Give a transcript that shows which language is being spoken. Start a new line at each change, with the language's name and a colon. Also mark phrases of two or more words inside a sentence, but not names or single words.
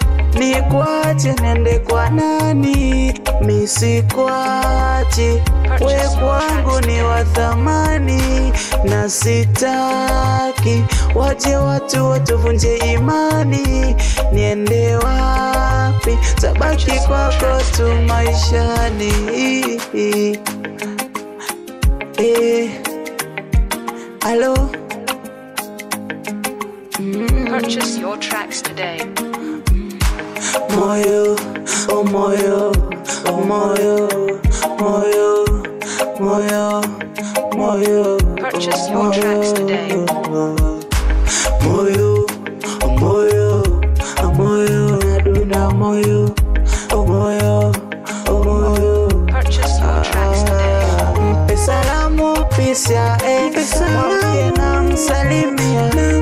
Swahili: ni kuache nende kwa nani, misikuachi we kwangu ni wa thamani, na sitaki waje watu watuvunje imani, niende wapi tabaki kwako tu maishani,
English: hello. Purchase your tracks today.
Swahili: Moyo, oh moyo, oh moyo, moyo, moyo, moyo.
English: Purchase your tracks today.
Swahili: Moyo, oh moyo, oh moyo, naduna moyo, oh moyo, oh moyo.
English: Purchase your tracks today.
Swahili: Mpe salamu pisia, mwambie na msalimia,